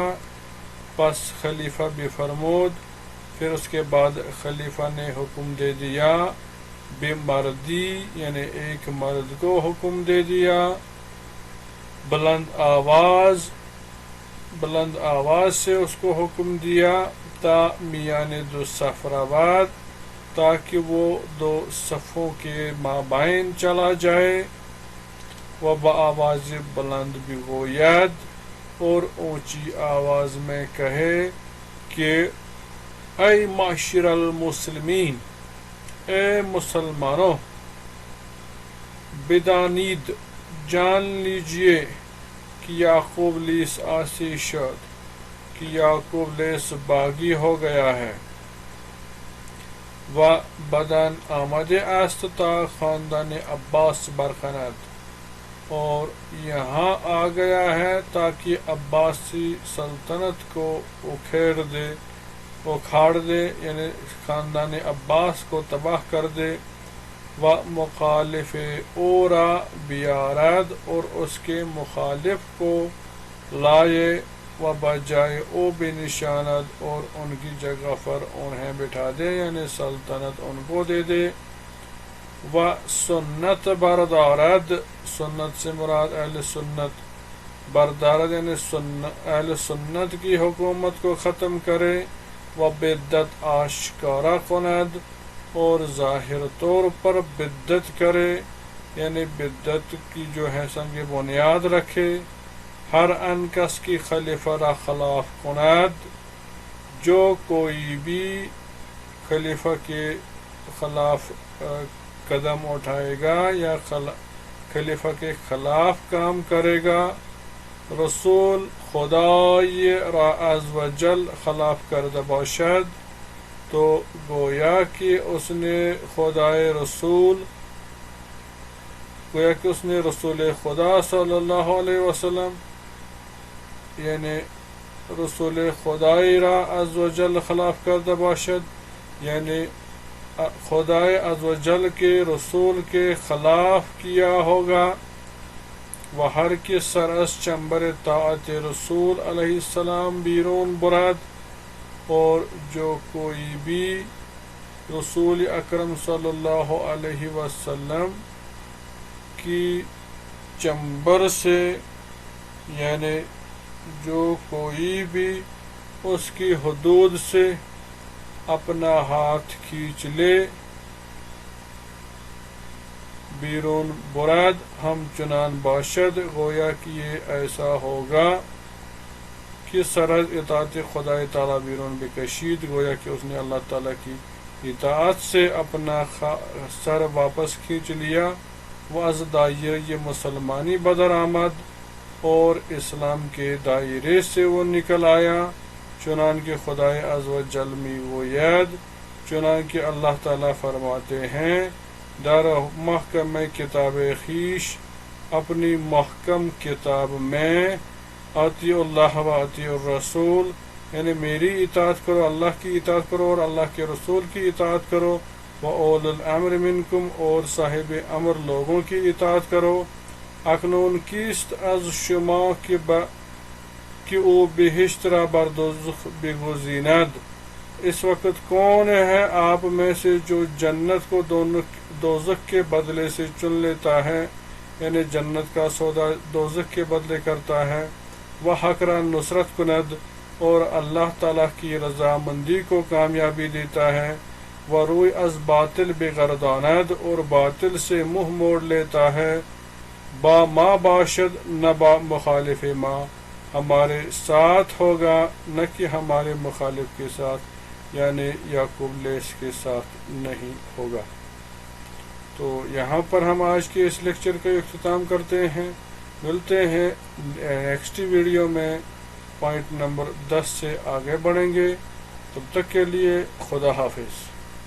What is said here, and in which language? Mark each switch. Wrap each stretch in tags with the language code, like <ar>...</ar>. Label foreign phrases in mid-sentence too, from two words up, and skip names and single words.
<fa>پس خلیفہ بفرمود،</fa> <ur>پھر اس کے بعد خلیفہ نے حکم دے دیا، بے مردی یعنی ایک مرد کو حکم دے دیا، بلند آواز سے اس کو حکم دیا،</ur> <fa>تا میان دو صف رود،</fa> <ur>تاکہ وہ 2 صفوں کے مابین چلا جائے۔</ur> <fa>و بآواز بلند بگوید،</fa> <ur>اور اونچی آواز میں کہے کہ اے</ur> <ar>معاشر المسلمین،</ar> <ur>اے مسلمانوں، بدانید جان لیجئے کہ</ur> <fa>یعقوب لیس آسی شد،</fa> <ur>کہ یعقوب لیس باغی ہو گیا ہے۔</ur> <fa>و بدن آمده است تا خاندان عباس برخاند،</fa> <ur>اور یہاں آ گیا ہے تاکہ عباسی سلطنت کو اکھاڑ دے، یعنی خاندان عباس کو تباہ کر دے۔</ur> <fa>و مخالف اورا بیارد،</fa> <ur>اور اس کے مخالف کو لائے۔</ur> <fa>و بجائے او بنشاند،</fa> <ur>اور ان کی جگہ پر انہیں بٹھا دے، یعنی سلطنت ان کو دے دے۔</ur> <fa>و سنت بردارد،</fa> <ur>سنت سے مراد اہل سنت، بردارد یعنی اہل سنت کی حکومت کو ختم کرے۔</ur> <fa>و بدت آشکارا کند،</fa> <ur>اور ظاہر طور پر بدت کرے، یعنی بدت کی جو ہے سنگ بنیاد رکھے۔</ur> <fa>ہر ان کس کی خلیفہ را خلاف کند،</fa> <ur>جو کوئی بھی خلیفہ کے خلاف قدم اٹھائے گا یا خلیفہ کے خلاف کام کرے گا۔</ur> <fa>رسول خدای را عزوجل خلاف کرده باشد</fa> <ur>تو گویا کہ اس نے رسول خدا</ur> <ar>صلی اللہ علیہ وسلم</ar> <fa>یعنی رسول خدای را عزوجل خلاف کرده باشد</fa> <ur>یعنی خدای عزوجل کے رسول کے خلاف کیا ہوگا</ur> <fa>و ہر کس سر از چنبر طاعت رسول علیہ السلام بیرون برد</fa> <ur>اور جو کوئی بھی رسول اکرم</ur> <ar>صلی اللہ علیہ وسلم</ar> <ur>کی چنبر سے یعنی جو کوئی بھی اس کی حدود سے اپنا ہاتھ کھینچ لے</ur> <fa>بیرون برد ہم چنان باشد</fa> <ur>گویا کہ یہ ایسا ہوگا کہ</ur> <fa>سرحد اطاعت خدا تعالیٰ بیرون بکشید</fa> <ur>گویا کہ اس نے اللہ تعالیٰ کی اطاعت سے اپنا سر واپس کھینچ لیا وہ</ur> <fa>از دائرہ مسلمانی بدر آمد</fa> <ur>اور اسلام کے دائرے سے وہ نکل آیا</ur> <fa>چنانکہ خدا عز و جل می گوید</fa> <ur>چنانکہ اللہ تعالیٰ فرماتے ہیں</ur> <fa>در محکم کتاب خیش</fa> <ur>اپنی محکم کتاب میں</ur> <ar>اطیع اللہ و اطیع الرسول</ar> <ur>یعنی میری اطاعت کرو اللہ کی اطاعت کرو اور اللہ کے رسول کی اطاعت کرو</ur> <ar>و اول الامر منکم</ar> <ur>اور صاحب امر لوگوں کی اطاعت کرو</ur> <fa>اکنون کیست از شما کہ او بہشت را بر دوزخ بگزیند</fa> <ur>اس وقت کون ہے آپ میں سے جو جنت کو دوزخ کے بدلے سے چن لیتا ہے یعنی جنت کا سودا دوزخ کے بدلے کرتا ہے وہ</ur> <fa>حق را نصرت کند</fa> <ur>اور اللہ تعالیٰ کی رضامندی کو کامیابی دیتا ہے وہ</ur> <fa>روی از باطل بگرداند</fa> <ur>اور باطل سے منہ موڑ لیتا ہے</ur> <fa>با ما باشد نہ با مخالف ما</fa> <ur>ہمارے ساتھ ہوگا نہ کہ ہمارے مخالف کے ساتھ یعنی یعقوب لیس کے ساتھ نہیں ہوگا۔ تو یہاں پر ہم آج کے اس لیکچر کا اختتام کرتے ہیں، ملتے ہیں نیکسٹ ویڈیو میں پوائنٹ نمبر 10 سے آگے بڑھیں گے، تب تک کے لیے خدا حافظ۔</ur>